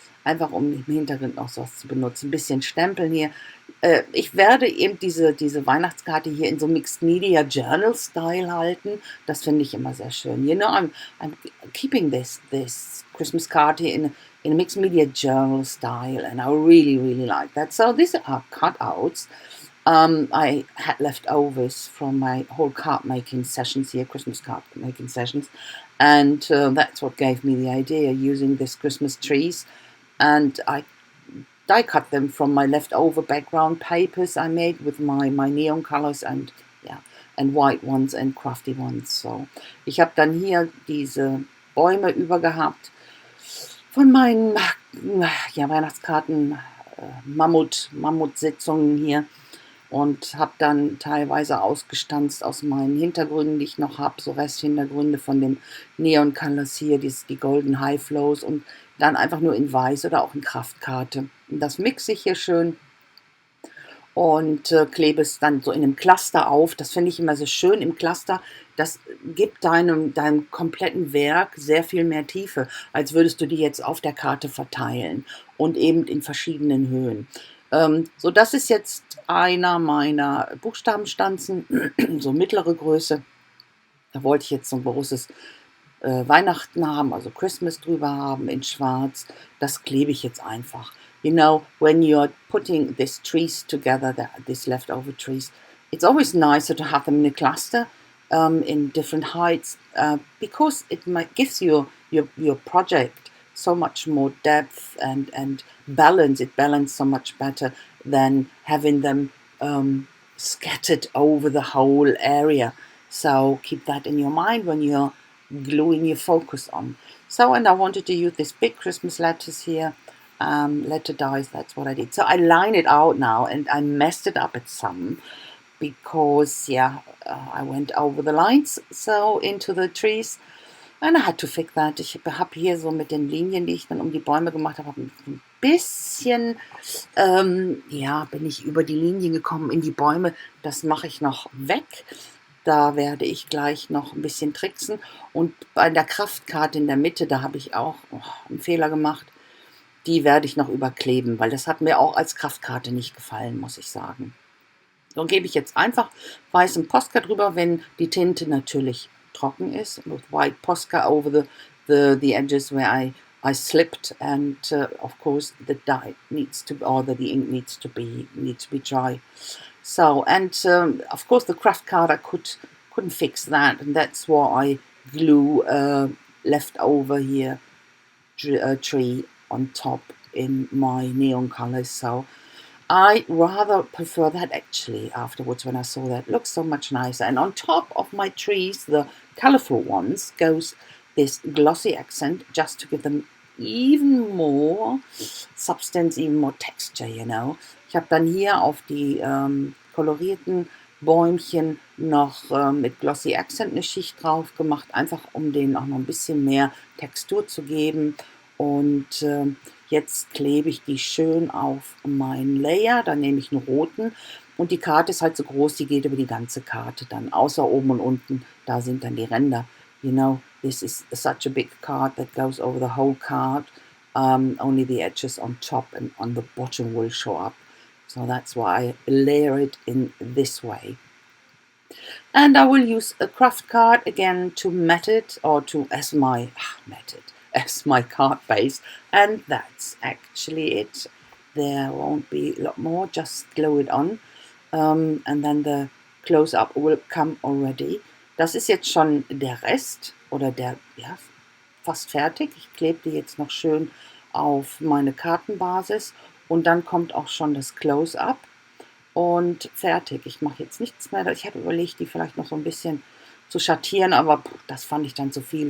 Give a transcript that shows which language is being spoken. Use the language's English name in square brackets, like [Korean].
[German] Einfach um im Hintergrund noch sowas zu benutzen. Ein bisschen Stempeln hier. Ich werde eben diese Weihnachtskarte hier in so Mixed Media Journal Style halten. Das finde ich immer sehr schön. [English] You know, I'm keeping this Christmas card here in a mixed media journal style, and I really, really like that. So these are cutouts. I had leftovers from my whole card making sessions here, Christmas card making sessions, and that's what gave me the idea using this Christmas trees. And I die cut them from my leftover background papers I made with my neon colors and white ones and crafty ones. [German] So ich habe dann hier diese Bäume über gehabt von meinen Weihnachtskarten, Mammutsitzungen hier und habe dann teilweise ausgestanzt aus meinen Hintergründen, die ich noch habe, so Resthintergründe von dem Neon Colors hier, die Golden High Flows und dann einfach nur in Weiß oder auch in Kraftkarte. Und das mixe ich hier schön und klebe es dann so in einem Cluster auf. Das finde ich immer so schön im Cluster. Das gibt deinem kompletten Werk sehr viel mehr Tiefe, als würdest du die jetzt auf der Karte verteilen und eben in verschiedenen Höhen. So, das ist jetzt einer meiner Buchstabenstanzen, so mittlere Größe. Da wollte ich jetzt so ein großes Weihnachten haben, also Christmas drüber haben in schwarz. Das klebe ich jetzt einfach. [English] You know, when you're putting these trees together, these leftover trees, it's always nicer to have them in a cluster in different heights because it gives your project so much more depth and balance. It balances so much better than having them scattered over the whole area. So keep that in your mind when you're gluing your focus on. So, and I wanted to use this big Christmas letters here, letter dies, that's what I did. So I line it out now and I messed it up at some because, I went over the lines, so into the trees. And I had to fix that. [German] Ich habe hier so mit den Linien, die ich dann um die Bäume gemacht habe, ein bisschen, bin ich über die Linien gekommen in die Bäume. Das mache ich noch weg. Da werde ich gleich noch ein bisschen tricksen. Und bei der Kraftkarte in der Mitte, da habe ich auch einen Fehler gemacht. Die werde ich noch überkleben, weil das hat mir auch als Kraftkarte nicht gefallen, muss ich sagen. So gebe ich jetzt einfach weißen Posca drüber, wenn die Tinte natürlich trocken ist. [English] With white Posca over the edges where I slipped, and of course the dye needs to, or the ink needs to be dry. So, and of course the craft card I couldn't fix that, and that's why I glue leftover here tree on top in my neon colors. So I rather prefer that actually afterwards when I saw that. It looks so much nicer. And on top of my trees, the colorful ones, goes this glossy accent just to give them even more substance, even more texture, you know. [German] Ich habe dann hier auf die kolorierten Bäumchen noch mit Glossy Accent eine Schicht drauf gemacht, einfach um denen auch noch ein bisschen mehr Textur zu geben. Und jetzt klebe ich die schön auf meinen Layer, dann nehme ich einen roten und die Karte ist halt so groß, die geht über die ganze Karte dann, außer oben und unten, da sind dann die Ränder. [English] You know, this is such a big card that goes over the whole card. Only the edges on top and on the bottom will show up. So that's why I layer it in this way. And I will use a craft card again to mat it, or as my card base. And that's actually it. There won't be a lot more, just glue it on. And then the close-up will come already. [German] Das ist jetzt schon der Rest oder fast fertig. Ich klebe die jetzt noch schön auf meine Kartenbasis und dann kommt auch schon das Close-up und fertig. Ich mache jetzt nichts mehr. Ich habe überlegt, die vielleicht noch so ein bisschen zu schattieren, aber das fand ich dann zu viel.